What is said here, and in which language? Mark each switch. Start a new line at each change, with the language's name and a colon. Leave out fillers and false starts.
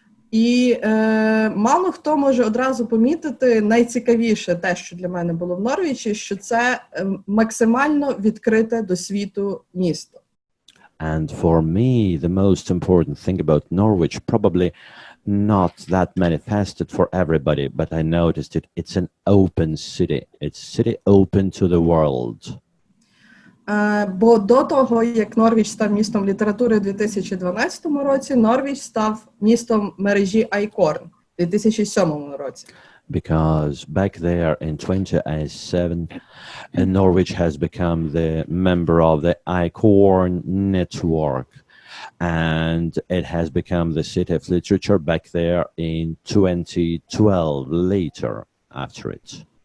Ukrainian: І мало хто може одразу помітити найцікавіше те, що для мене було в Норвічі, що це максимально відкрите до світу місто.
English: And for me, the most important thing about Norwich, probably not that manifested for everybody, but I noticed it. It's an open city. It's a city open to the world.
Ukrainian: Бо до того, як Норвіч став містом літератури у 2012 році, Норвіч став містом мережі ICORN у 2007 році.
English: Because back there in 2007, Norwich has become the member of the ICORN network, and it has become the city of literature back there in 2012, later after it.